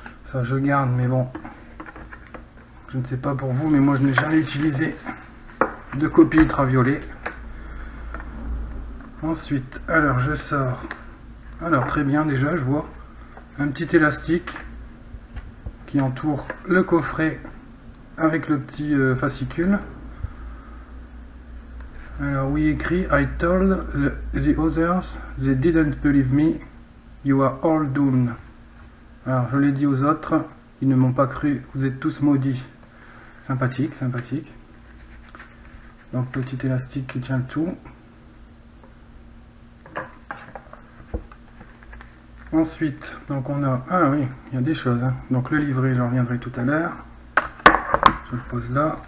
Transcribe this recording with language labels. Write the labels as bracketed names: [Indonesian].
[French] Ça je garde, mais bon, je ne sais pas pour vous, mais moi je n'ai jamais utilisé de copie ultraviolet. Ensuite, alors je sors. Alors très bien, déjà je vois un petit élastique qui entoure le coffret avec le petit fascicule. Alors oui, écrit [English] I told the others, they didn't believe me, you are all doomed. [French] Alors je l'ai dit aux autres, ils ne m'ont pas cru, vous êtes tous maudits. Sympathique, sympathique. Donc petit élastique qui tient le tout. Ensuite, donc on a, ah oui, il y a des choses, hein. Donc le livret, j'en reviendrai tout à l'heure. Je le pose là.